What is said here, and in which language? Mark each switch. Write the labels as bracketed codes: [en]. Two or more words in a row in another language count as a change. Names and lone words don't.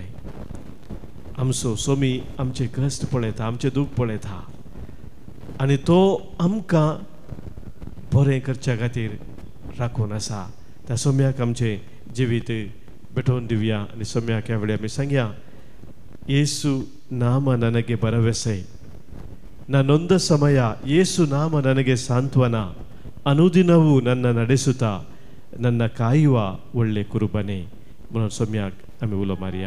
[kok] आमचो सोमी आमचे कश्ट पळयता आमचे दूख पळयता आनी तो आमकां बरें करच्या खातीर राखून आसा. त्या सोम्याक आमचें जिवीत भेटोवन दिवया आनी सोम्याक ह्या वेळी आमी सांगया येसू नाम [kn] ನನಗೆ ಭರವಸೆ ನನ್ನೊಂದ ಸಮಯ ಯೇಸು ನಾಮ ನನಗೆ ಸಾಂತ್ವನ ಅನುದಿನವೂ ನನ್ನ ನಡೆಸುತ್ತಾ ನನ್ನ ಕಾಯುವ ಒಳ್ಳೆ ಕುರುಬನೆ [kok] म्हणून सोम्याक आमी उलो मारया.